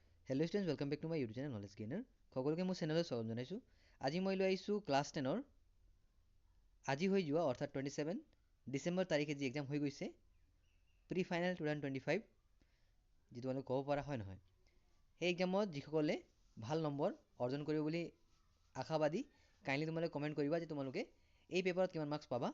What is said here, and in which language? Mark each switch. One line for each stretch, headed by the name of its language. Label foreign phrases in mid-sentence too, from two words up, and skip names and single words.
English: Hello students welcome back to my YouTube channel Knowledge Gainer
Assamese: সকলকে মোৰ চেনেললৈ স্বাগতম জনাইছো। আজি মই লৈ আহিছো ক্লাছ 10 আজি হৈ যোৱা অৰ্থাৎ 27 ডিসেম্বৰ তাৰিখে যি এক্সাম হৈ গৈছে
English: pre final
Assamese: 2025 যি তোমালোকে ক'ব পৰা হয় নহয় সেই এক্সামত যিসকলে ভাল নম্বৰ অৰ্জন কৰিব বুলি আশাবাদী কাইন্ডলি তোমালোকে কমেন্ট কৰিবা যে তোমালোকে এই পেপাৰত কিমান মাৰ্কস পাবা।